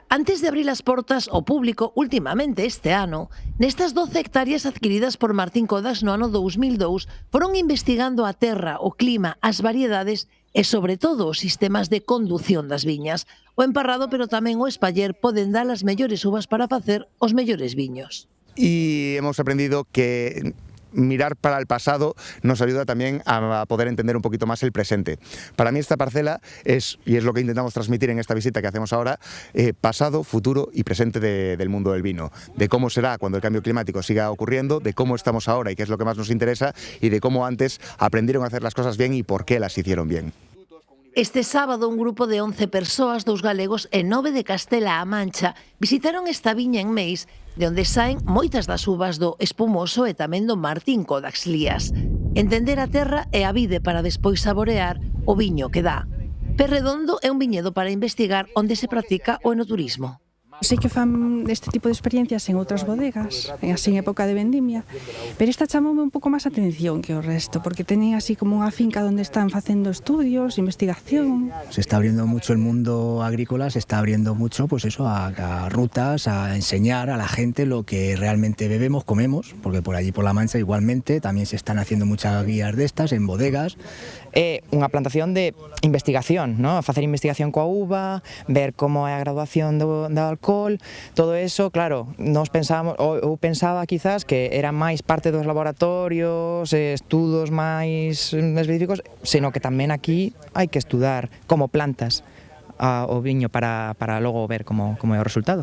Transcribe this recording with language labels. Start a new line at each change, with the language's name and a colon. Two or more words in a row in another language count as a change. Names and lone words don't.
Galician: Antes de abrir as portas ao público, últimamente este ano, nestas 12 hectáreas adquiridas por Martín Codax no ano 2002, foron investigando a terra, o clima, as variedades e, sobre todo, os sistemas de condución das viñas. O emparrado, pero tamén o espaller, poden dar as mellores uvas para facer os mellores viños.
Spanish: Y hemos aprendido que mirar para el pasado nos ayuda también a poder entender un poquito más el presente. Para mí esta parcela es, y es lo que intentamos transmitir en esta visita que hacemos ahora, pasado, futuro y presente del mundo del vino. De cómo será cuando el cambio climático siga ocurriendo, de cómo estamos ahora y qué es lo que más nos interesa, y de cómo antes aprendieron a hacer las cosas bien y por qué las hicieron bien.
Galician: Este sábado, un grupo de 11 persoas, 2 galegos e 9 de Castela-A Mancha, visitaron esta viña en Meis, de onde saen moitas das uvas do Espumoso e tamén do Martín Codax Lías. Entender a terra e a vide para despois saborear o viño que dá. Pé Redondo é un viñedo para investigar onde se practica o enoturismo. Sei que fan este tipo de experiencias en outras bodegas, así en época de vendimia, pero esta chamoume un pouco máis atención que o resto, porque teñen así como unha finca onde están facendo estudios, investigación.
Spanish: Se está abriendo mucho el mundo agrícola, se está abriendo mucho pues eso, a rutas, a enseñar a la gente lo que realmente bebemos, comemos, porque por allí por La Mancha igualmente también se están haciendo muchas guías de estas en bodegas.
Galician: É unha plantación de investigación, ¿no? Facer investigación coa uva, ver como é a graduación do alcohol, todo eso, claro, nós pensábamos, ou pensaba quizás que era máis parte dos laboratorios, estudos máis específicos, senón que tamén aquí hai que estudar como plantas o viño para logo ver como é o resultado.